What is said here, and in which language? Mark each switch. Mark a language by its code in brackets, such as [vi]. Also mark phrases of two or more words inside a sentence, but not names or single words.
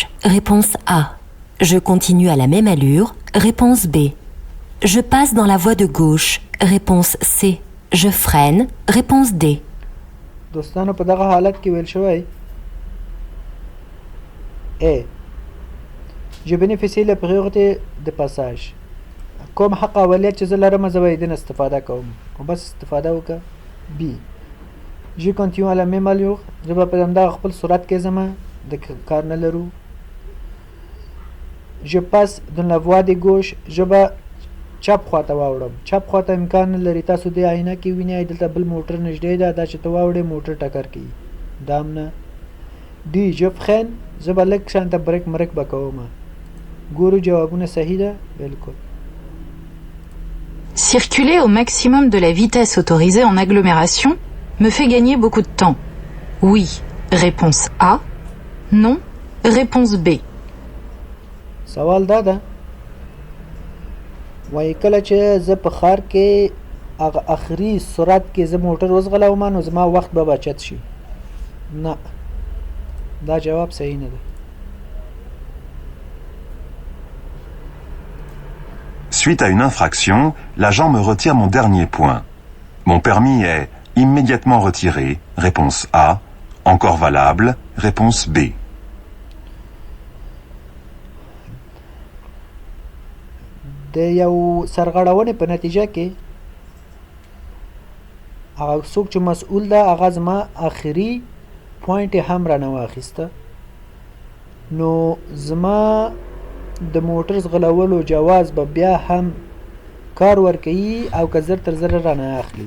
[fr] Réponse A. Je continue à la même allure. Réponse B. Je passe dans la voie de gauche. Réponse C. Je freine. Réponse D. [ps] دوستانو په دغه حالت کې ویل شوی A. [fr] Je bénéficie de la priorité de passage. [ps] کوم حق اولیت چې زه لرم زه به یې دنه استفاده کوم، خو بس استفاده وکړه. B. [fr] Je continue à la même allure. [ps] زه به په همدغه خپل سرعت کې ځمه، د کار نه لرو. [fr] Je passe dans la voie de gauche. [ps] زه به چپ خواته واوړم. چپ خواته امکان نه لري، تاسو دې آینه کې وینئ دلته بل موټر نږدې ده، دا چې ته واوړې موټر ټکر کوي، دا هم نه. [fr] D. Je freine. [ps] زه به لږ شانته بریک مرک به کوم. ګورو جوابونه صحیح ده. بالکل. [fr] Circuler au maximum de la vitesse autorisée en agglomération me fait gagner beaucoup de temps. Oui, réponse A. Non, réponse B. [ps] سوال دا ده وایي کله چې زه په ښار کې هغه اخري سرعت کې زه موټر وځغلوم نو زما وخت به بچت شي. نه، دا جواب صحیح نه دی. [fr] Suite à une infraction, l'agent me retire mon dernier point. Mon permis est immédiatement retiré. Réponse A. Encore valable. Réponse B. [ps] د یو سرغړونې په نتیجه کې هغه څوک چې مسؤل ده هغه زما آخري پوینټ یې هم رانه واخیسته، نو زما د موټر ځغلولو جواز به بیا هم کار ورکوي او که زر تر زره رانه اخلي.